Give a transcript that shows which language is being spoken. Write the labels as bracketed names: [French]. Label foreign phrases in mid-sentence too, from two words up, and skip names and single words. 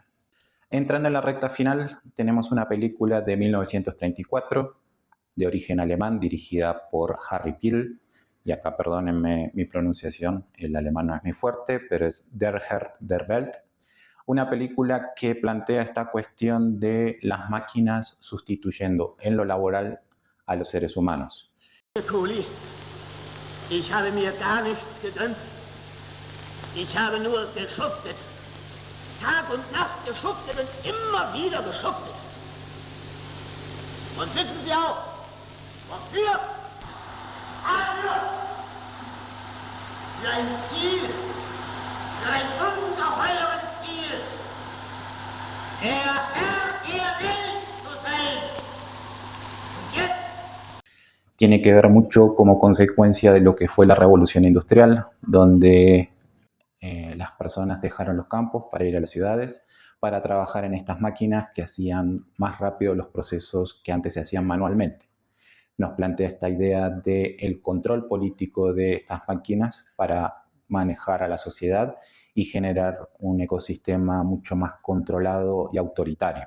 [Spanish] Entrando en la recta final, tenemos una película de 1934, de origen alemán, dirigida por Harry Piel, y acá perdónenme mi pronunciación, el alemán no es muy fuerte, pero es Der Herr der Welt, una película que plantea esta cuestión de las máquinas sustituyendo en lo laboral a los seres humanos. [German] Ich habe mir gar nichts gegönnt. Ich habe nur geschuftet. Tag und Nacht geschuftet und immer wieder geschuftet. Und wissen Sie auch, wofür? Dafür! Für ein Ziel. Für ein ungeheures Ziel. Der Herr will zu sein. Und jetzt [Spanish] tiene que ver mucho como consecuencia de lo que fue la revolución industrial, donde las personas dejaron los campos para ir a las ciudades, para trabajar en estas máquinas que hacían más rápido los procesos que antes se hacían manualmente. Nos plantea esta idea del control político de estas máquinas para manejar a la sociedad y generar un ecosistema mucho más controlado y autoritario.